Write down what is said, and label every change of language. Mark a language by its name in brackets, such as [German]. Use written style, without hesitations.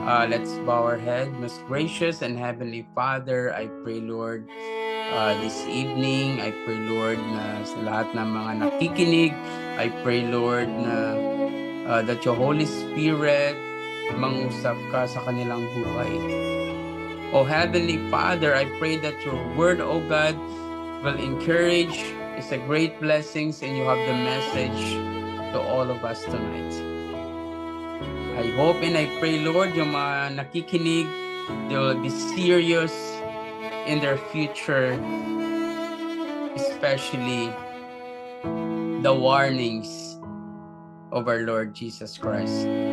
[English] Let's bow our head. Most gracious and heavenly Father, I pray, Lord, this evening. I pray, Lord, [Filipino] na sa lahat ng mga nakikinig, I pray, Lord, na [English] that your Holy Spirit [Filipino] mangusap ka sa kanilang buhay. [English] O Heavenly Father, I pray that your word, O God, will encourage. It's a great blessings, and you have the message to all of us tonight. I hope and I pray, Lord, [Filipino] yung mga nakikinig, [English] they will be serious in their future, especially the warnings of our Lord Jesus Christ.